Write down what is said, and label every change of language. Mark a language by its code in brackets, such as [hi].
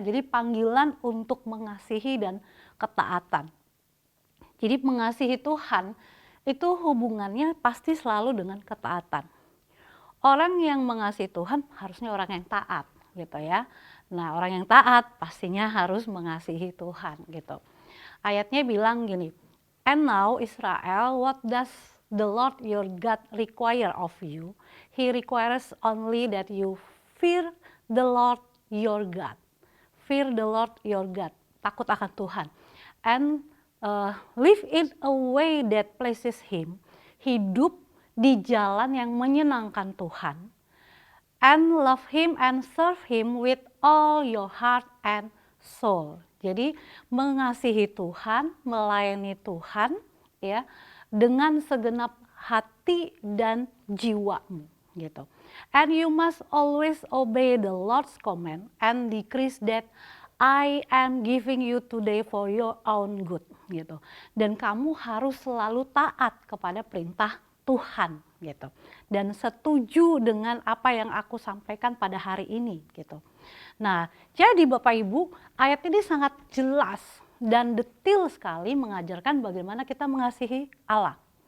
[id] Jadi panggilan untuk mengasihi dan ketaatan. Jadi mengasihi Tuhan itu hubungannya pasti selalu dengan ketaatan. Orang yang mengasihi Tuhan harusnya orang yang taat gitu ya. Nah, orang yang taat pastinya harus mengasihi Tuhan gitu. Ayatnya bilang gini, [en] and now Israel, what does the Lord your God require of you? He requires only that you fear the Lord your God. Fear the Lord your God. [id] Takut akan Tuhan. [en] And live in a way that pleases Him. [id] Hidup di jalan yang menyenangkan Tuhan. [en] And love Him and serve Him with all your heart and soul. [id] Jadi mengasihi Tuhan, melayani Tuhan ya, dengan segenap hati dan jiwamu gitu. [en] And you must always obey the Lord's command and decrease that I am giving you today for your own good gitu. [id] Dan kamu harus selalu taat kepada perintah Tuhan gitu. Dan setuju dengan apa yang aku sampaikan pada hari ini gitu. Nah, jadi Bapak Ibu, ayat ini sangat jelas dan detail sekali mengajarkan bagaimana kita mengasihi Allah.